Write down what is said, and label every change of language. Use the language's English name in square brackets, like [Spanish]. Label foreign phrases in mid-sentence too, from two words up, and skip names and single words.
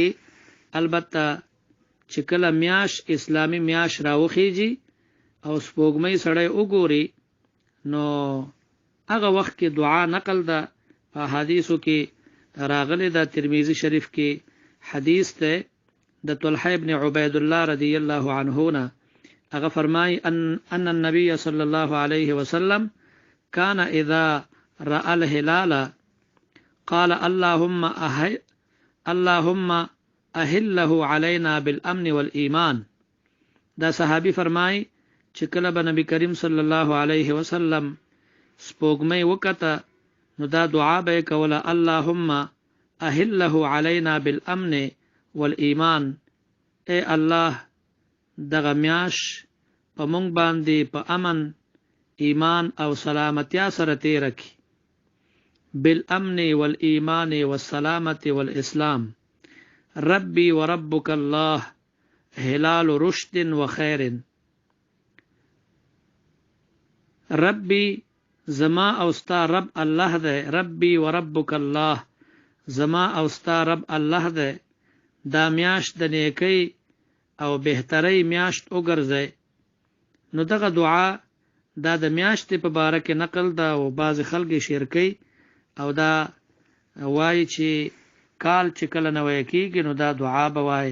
[Pashto] البته چې کله میاش اسلامی میاش راوخیږي او سپوږمۍ سړی وګوري نو هغه وخت کې دعا نقل ده. په حدیثو کې راغلی ده. ترمذی شریف کې حدیث ده د طلحه ابن عبید الله [Arabic] رضی الله عنه [Pashto] نه هغه فرمای [Arabic] ان النبي صلی الله علیه وسلم كان اذا راى الهلال قال اللهم اهله علينا بالامن والايمان. [Pashto] دا صحابي فرمای چې کله به نبی کریم [Arabic] صلی الله علیه وسلم [Pashto] سپوږمۍ وکته نو دا دعا به کوله [Arabic] اللهم اهله علينا بالامن والایمان. [Pashto] اے الله دغه میاش په مونږ باندې په امن ایمان او سلامتیا سره تیر کی. [Arabic] بالامن والایمان والسلامه والاسلام ربي وربك الله هلال رشد وخير. [Pashto] ربي زما او ستا رب الله ده. [Arabic] ربي وربك الله [Pashto] زما او ستا رب الله ده. دا میاشت د نیکی او بهتري میاشت وګرځي. نو دغه دعا دا د میاشتې په باره کې نقل ده او بعض خلک شعر کوي او دا وایي چې کال چې کله نوی کېږي نو دا دعا به وایي.